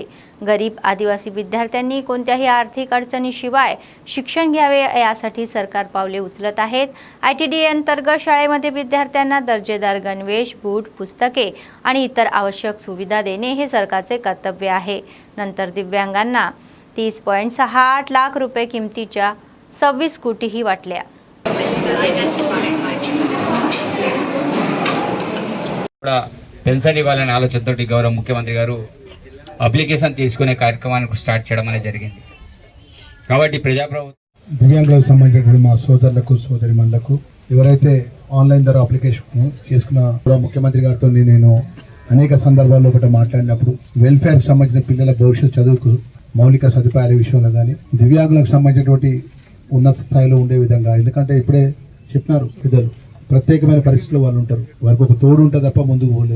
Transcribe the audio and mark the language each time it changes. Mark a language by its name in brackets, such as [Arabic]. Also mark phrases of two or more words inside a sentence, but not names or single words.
[Marathi] गरीब आदिवासी विद्यार्थ्यांनी कोणत्याही आर्थिक अडचणीशिवाय शिक्षण घ्यावे यासाठी सरकार पावले उचलत आहेत. ITDA अंतर्गत शाळेमध्ये विद्यार्थ्यांना दर्जेदार गणवेश, बूट, पुस्तके आणि इतर आवश्यक सुविधा देणे हे सरकारचे कर्तव्य आहे. नंतर दिव्यांगांना 30.68 लाख रुपये किमतीच्या 26 स्कूटीही वाटल्या. [Telugu] పెన్షన్ ఇవ్వాలనే ఆలోచనతోటి గౌరవ ముఖ్యమంత్రి గారు అప్లికేషన్ తీసుకునే కార్యక్రమాన్ని స్టార్ట్ చేయడం అనేది జరిగింది. కాబట్టి ప్రజాప్రభుత్వం దివ్యాంగులకు సంబంధించినటువంటి మా సోదరులకు సోదరిమణులకు ఎవరైతే ఆన్లైన్ ద్వారా అప్లికేషన్ చేసుకున్న ముఖ్యమంత్రి గారితో నేను అనేక సందర్భాల్లో ఒకటి మాట్లాడినప్పుడు వెల్ఫేర్కి సంబంధించిన పిల్లల భవిష్యత్ చదువుకు మౌలిక సదుపాయాల విషయంలో కానీ దివ్యాంగులకు సంబంధించినటువంటి ఉన్నత స్థాయిలో ఉండే విధంగా, ఎందుకంటే ఇప్పుడే చెప్పినారు పెద్దలు, ప్రత్యేకమైన పరిస్థితుల్లో వాళ్ళు ఉంటారు, వారికి ఒక తోడు ఉంటుంది తప్ప ముందుకు పోలేరు.